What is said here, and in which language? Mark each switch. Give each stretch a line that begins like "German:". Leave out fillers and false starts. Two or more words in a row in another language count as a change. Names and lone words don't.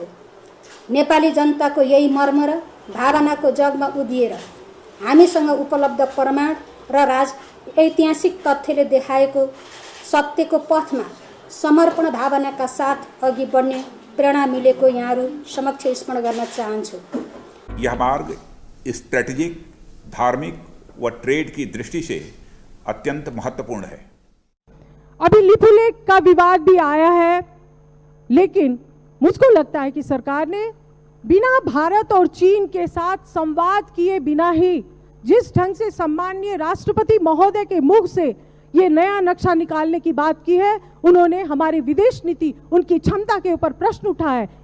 Nepali: नेपाली जनताको यही मर्म र भावनाको जगमा उभिएर हामीसँग उपलब्ध प्रमाण र ऐतिहासिक तथ्यले देखाएको सत्यको पथमा समर्पण भावनाका साथ अघि बढ्ने प्रेरणा मिलेको यहाँहरू समक्ष स्मरण गर्न चाहन्छु।
Hindi: यह मार्ग स्ट्रेटेजिक, धार्मिक व ट्रेड की दृष्टि से अत्यंत महत्वपूर्ण है। अभी लिपुलेख का विवाद भी आया है, लेकिन मुझको लगता है कि सरकार ने बिना भारत और चीन के साथ संवाद किए बिना ही जिस ढंग से सम्माननीय राष्ट्रपति महोदय के मुख से ये नया नक्शा निकालने की बात की है, उन्होंने हमारी विदेश नीति, उनकी क्षमता के ऊपर प्रश्न उठाया है।